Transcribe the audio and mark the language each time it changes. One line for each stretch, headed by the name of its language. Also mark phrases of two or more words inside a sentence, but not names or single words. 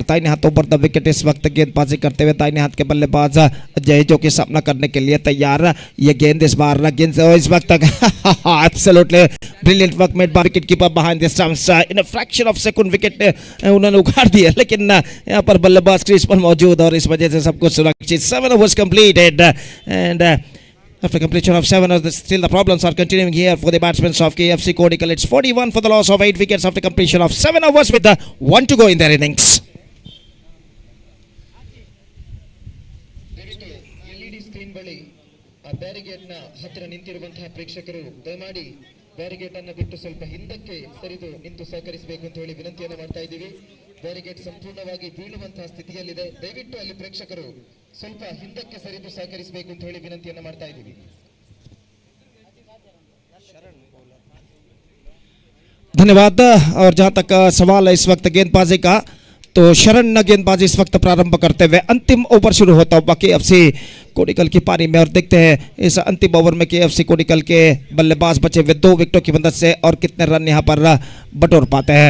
Hindi: दाहिने हाथों पर
English: the wicket
Hindi: इस वक्त गेंदबाजी करते हुए दाहिने हाथ के बल्लेबाज अजय जो कि सामना करने के लिए तैयार। ये गेंद इस बार गेंद इस वक्त
English: absolutely brilliant work made by wicket keeper behind the stumps in a fraction of second
Hindi: विकेट उन्होंने उखाड़ दिया लेकिन यहाँ पर बल्लेबाज क्रीज पर मौजूद और इस वजह से सब कुछ सुरक्षित।
English: 7 overs completed and after completion of 7 overs, still the problems are continuing here for the batsmen of KFC Kodigal. It's 41 for the loss of 8 wickets after completion of 7 overs with 1 to go in their innings.
Kannada: ಆ ಬ್ಯಾರಿಗೇಡ್ ನ ಹತ್ತಿರ ನಿಂತಿರುವಂತಹ ಪ್ರೇಕ್ಷಕರು ದಯಮಾಡಿ ಬ್ಯಾರಿಗೇಡ್ ಅನ್ನು ಬಿಟ್ಟು ಸ್ವಲ್ಪ ಹಿಂದಕ್ಕೆ ಸರಿದು ನಿಂತು ಸಹಕರಿಸಬೇಕು ಅಂತ ಹೇಳಿ ವಿನಂತಿಯನ್ನು ಮಾಡ್ತಾ ಇದ್ದೀವಿ. ಬ್ಯಾರಿಗೇಡ್ ಸಂಪೂರ್ಣವಾಗಿ ಬೀಳುವಂತಹ ಸ್ಥಿತಿಯಲ್ಲಿದೆ. ದಯವಿಟ್ಟು ಅಲ್ಲಿ ಪ್ರೇಕ್ಷಕರು ಸ್ವಲ್ಪ ಹಿಂದಕ್ಕೆ ಸರಿದು ಸಹಕರಿಸಬೇಕು ಅಂತ ಹೇಳಿ ವಿನಂತಿಯನ್ನು ಮಾಡ್ತಾ ಇದ್ದೀವಿ.
Hindi: धन्यवाद। और जहाँ तक सवाल है इस वक्त गेंदबाजी का, तो शरण गेंदबाजी इस वक्त प्रारंभ करते हुए अंतिम ओवर शुरू होता हुआ केएफसी कोडिकल की पारी में। और देखते हैं इस अंतिम ओवर में केएफसी कोडिकल के बल्लेबाज बचे हुए 2 विकेटों की मदद से और कितने रन यहाँ पर बटोर पाते हैं।